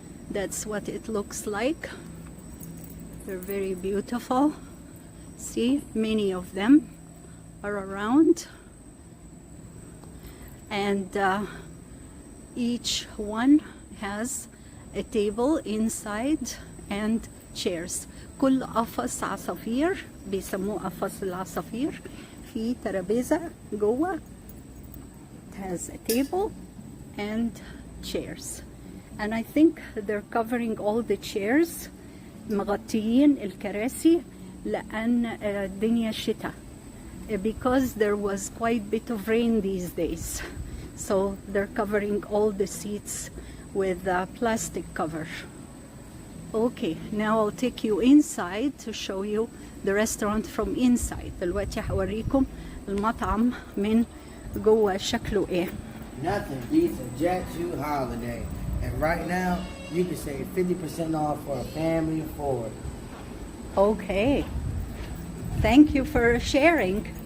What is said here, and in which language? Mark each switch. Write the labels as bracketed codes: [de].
[en] That's what it looks like. They're very beautiful. See, many of them are around, and each one has a table inside and chairs. [ar] كل قفص عصافير بيسموه قفص العصافير في ترابيزة جوه. [en] Has a table and chairs, and I think they're covering all the chairs. [ar] مغطيين الكراسي لأن الدنيا شتاء, [en] because there was quite a bit of rain these days, so they're covering all the seats with a plastic cover. Okay, now I'll take you inside to show you the restaurant from inside. [ar] دلوقتي هوريكم المطعم من جوه شكله ايه. [en] Nothing beats a Jet 2 holiday, and right now you can save 50% off for a family of 4. Okay, thank you for sharing.